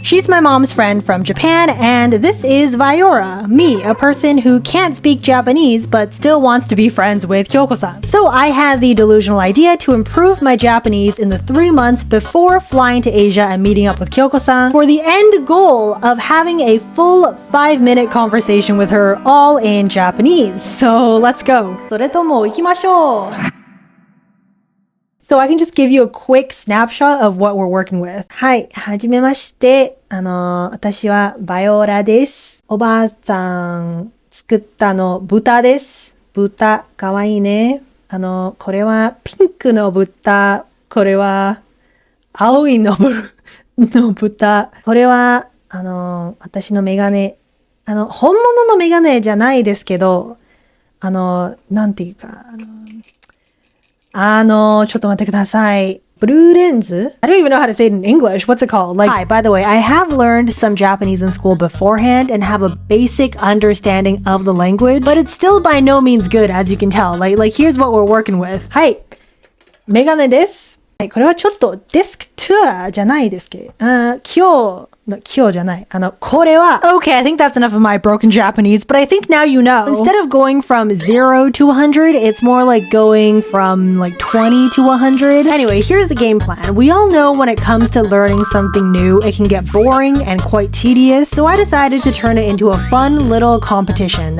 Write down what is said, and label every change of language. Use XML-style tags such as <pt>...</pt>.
<en>She's my mom's friend from Japan, and this is Viyaura, me, a person who can't speak Japanese but still wants to be friends with Kyoko-san. So I had the delusional idea to improve my Japanese in the 3 months before flying to Asia and meeting up with Kyoko-san for the end goal of having a full 5-minute conversation with her all in Japanese. So let's go.</en> <ja>それとも行きましょう.</ja> <en>So I can just give you a quick snapshot of what we're working with.</en> <ja>はい、はじめまして。私はバイオラです。おばあさん作ったの豚です。豚、かわいいね。これはピンクの豚。これは青いの豚。これは、私のメガネ。本物のメガネじゃないですけど、なんていうか、ちょっと待ってください。</ja> <en>Blue lens? I don't even know how to say it in English. What's it called? Hi, by the way, I have learned some Japanese in school beforehand and have a basic understanding of the language, but it's still by no means good, as you can tell. Like here's what we're working with.</en> <ja>はい。メガネです。はい、これはちょっとデスクツアーじゃないですけど、今日じゃない。これは</ja> <en>Okay, I think that's enough of my broken Japanese, but I think now you know. Instead of going from 0 to 100, it's more like going from like 20 to 100. Anyway, here's the game plan. We all know when it comes to learning something new, it can get boring and quite tedious, so I decided to turn it into a fun little competition.</en>